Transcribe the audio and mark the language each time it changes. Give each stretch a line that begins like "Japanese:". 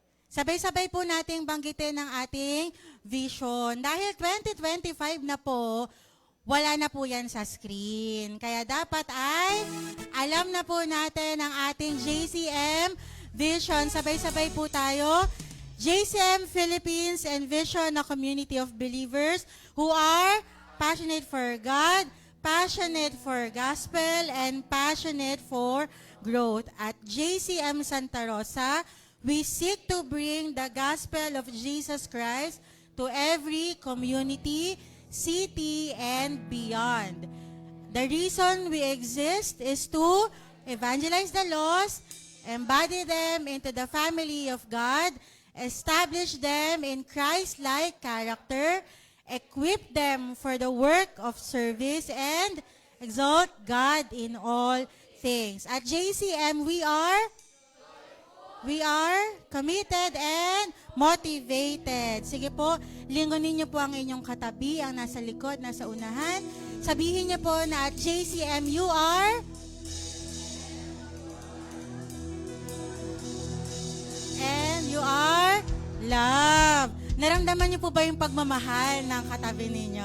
Filipino: Sabay-sabay po nating banggitin ang ating vision. Dahil 2025 na po, wala na po yan sa screen. Kaya dapat ay alam na po natin ang ating JCM vision. Sabay-sabay po tayo.
English: JCM Philippines and Vision, a community of believers who are passionate for God, passionate for gospel, and passionate for growth. At JCM Santa Rosa, we seek to bring the gospel of Jesus Christ to every community, city, and beyond. The reason we exist is to evangelize the lost, embody them into the family of God, establish them in Christ-like character, equip them for the work of service, and exalt God in all things. At JCM, we are committed and motivated.
Filipino: Sige po, lingunin niyo po ang inyong katabi, ang nasa likod, nasa unahan. Sabihin niyo po na at
English: JCM, you are and you are love.
Filipino: Naramdaman niyo po ba yung pagmamahal ng katabi ninyo?